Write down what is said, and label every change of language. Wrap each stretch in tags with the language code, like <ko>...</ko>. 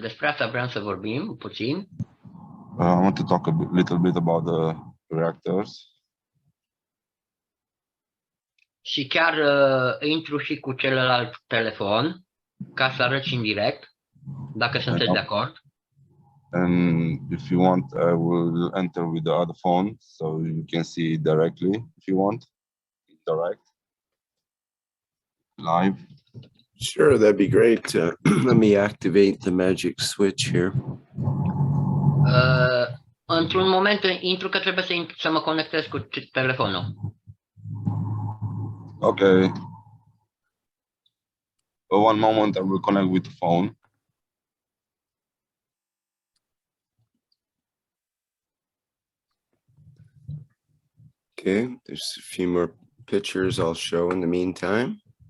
<ro>Despre asta vreau să vorbim puțin.</ro> <en>I want to talk little bit about the reactors.</en> <ro>Și chiar intru și cu celălalt telefon ca să arăt și în direct, dacă sunteți de acord.</ro> <en>And if you want, I will enter with the other phone so you can see directly if you want.</en> <ro>Direct.</ro> <en>Live. Sure, that'd be great. Let me activate the magic switch here.</en> <ro>Într-un moment intru că trebuie să mă conectez cu telefonul.</ro> <en>Okay. One moment, I will connect with the phone. Okay, there's a few more pictures I'll show in the meantime.</en>